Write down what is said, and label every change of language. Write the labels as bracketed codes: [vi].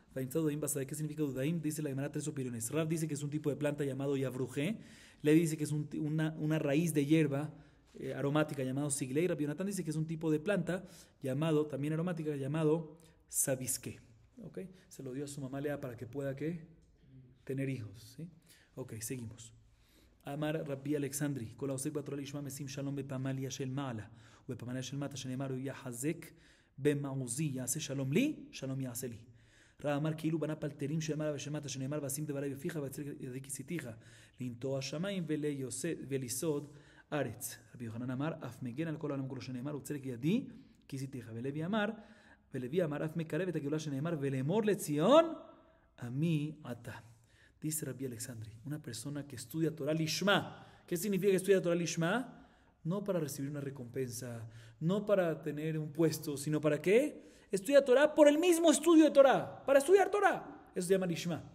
[es] ¿Qué significa Dudaim? Dice la Gemara 3 opiniones. Rav dice que es un tipo de planta llamado Yavruje. Le dice que es una raíz de hierba aromática llamado Siglei. Rabbi Yonatan dice que es un tipo de planta llamado, también aromática, llamado Sabisque. ¿Okay? Se lo dio a su mamá Lea para que pueda tener hijos. ¿Sí? Ok, seguimos. Amar Rabbi Alexandri. [he] Kol haosek batorah lishma mesim shalom bepamalia shel ma'ala ובפמליה של מטה שנאמר הוא יחזק במעוזי יעשה שלום לי שלום יעשה לי. רב אמר כאילו בנה פלטרים של מעלה ושל מטה שנאמר ואשים דברי בפיך ואצל ידי כיסיתיך לנטוע השמיים וליסוד ארץ. רבי יוחנן אמר אף מגן על כל העולם כולו שנאמר וצלק ידי כיסיתיך. ולוי אמר אף מקרב את הגאולה שנאמר ולאמור לציון עמי אתה. [es] Dice Rabbi Alexandri, una persona que estudia Torah Lishma. ¿Qué significa que estudia Torah Lishma? No para recibir una recompensa, no para tener un puesto, sino para qué? Estudia Torah por el mismo estudio de Torah, para estudiar Torah. Eso se llama Lishma.